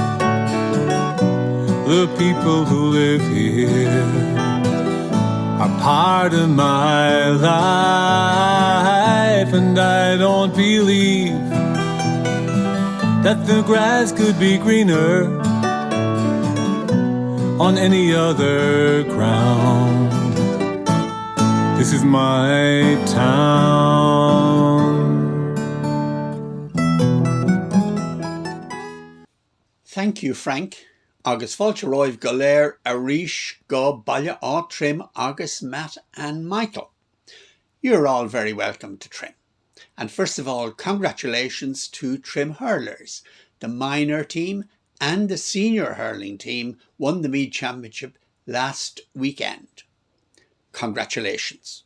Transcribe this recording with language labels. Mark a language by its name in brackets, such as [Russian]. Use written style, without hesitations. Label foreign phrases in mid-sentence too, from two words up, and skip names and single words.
[English] The people who live here are part of my life, and I don't believe that the grass could be greener on any other ground. This is my town. Thank you, Frank. [Irish] Agus fáilte roimh go léir a rís go baile á Trim agus Matt and Michael. [English] You're all very welcome to Trim. And first of all, congratulations to Trim hurlers. The minor team and the senior hurling team won the Meath Championship last weekend. Congratulations.